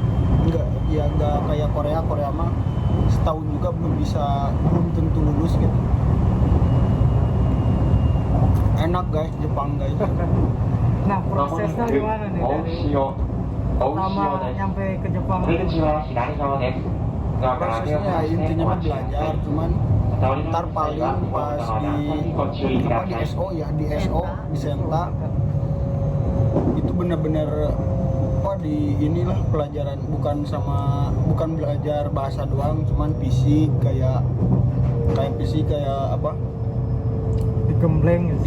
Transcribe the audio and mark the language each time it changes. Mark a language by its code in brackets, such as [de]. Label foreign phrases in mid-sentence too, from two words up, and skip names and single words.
[id] Enggak kayak Korea mah setahun juga belum tentu lulus gitu. Enak guys Jepang guys. nah prosesnya gimana nih dari pertama nyampe ke Jepang? [ja] 出口は左側です。ドアから手を [id] Prosesnya [ja] 離して [id] intinya [ja] お [id] mah [ja] 待ちくださ [id] belajar [ja] い。 [id] cuman [ja] お通りの [id] ntar [ja] 際 [id] paling [ja] は [id] pas [ja] ドアの [id] di [ja] ご注意くだ [id] di [ja] さい。 [id] SO ya di SO di Senta itu bener-bener di inilah pelajaran bukan belajar bahasa doang, cuman fisik kayak apa Digembleng gitu.